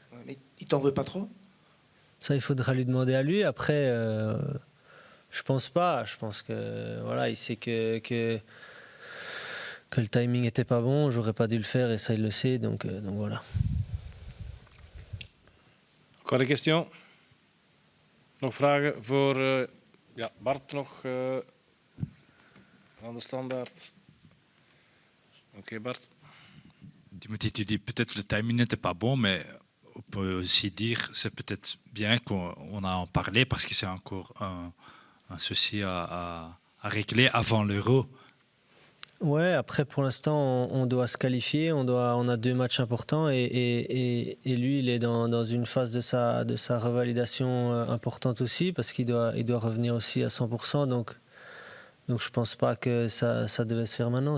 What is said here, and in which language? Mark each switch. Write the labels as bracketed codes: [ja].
[fr] Ouais, mais il t'en veut pas trop? Ça, il faudra lui demander à lui. Après, je pense pas. Je pense que, voilà, il sait que le timing était pas bon, j'aurais pas dû le faire, et ça, il le sait, donc voilà. Encore des questions? [nl] Nog vragen voor Bart nog aan de standaard? Oké, Bart. [fr] Timothy, tu dis peut-être le timing n'était pas bon, mais on peut aussi dire c'est peut-être bien qu'on a en parlé parce que c'est encore un souci à régler avant l'Euro. Ouais, après pour l'instant on doit se qualifier, on a 2 matchs importants et lui il est dans une phase de sa revalidation importante aussi parce qu'il doit revenir aussi à 100%, donc je pense pas que ça devait se faire maintenant.